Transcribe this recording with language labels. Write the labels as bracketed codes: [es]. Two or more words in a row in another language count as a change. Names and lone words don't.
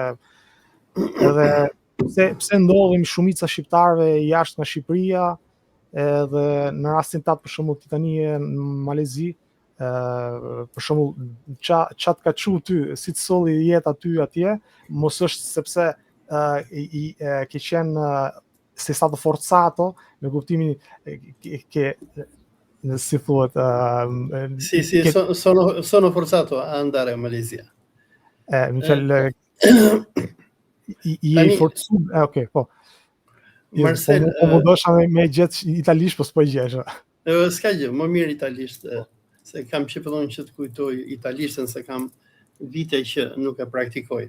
[sq] edhe pse ndodhim shumica shqiptarëve jashtë nga Shqipëria, edhe në rastin tat për shembull ti tani në Malezi, për shembull çat ka çu ty, si të solli jeta ty atje, mos është sepse ke qenë [it] sei stato forzato, [sq] me kuptimin che si thuhet [it] Sì, sono forzato a andare a Malesia. [sq] I forzuar, okay, po. Marcel, po dosha me gjet italisht, po s'po gjesha. S'ka gjë, më mirë italisht, se kam që fillon që të kujtoj italishtën, se kam vite që nuk e praktikoj.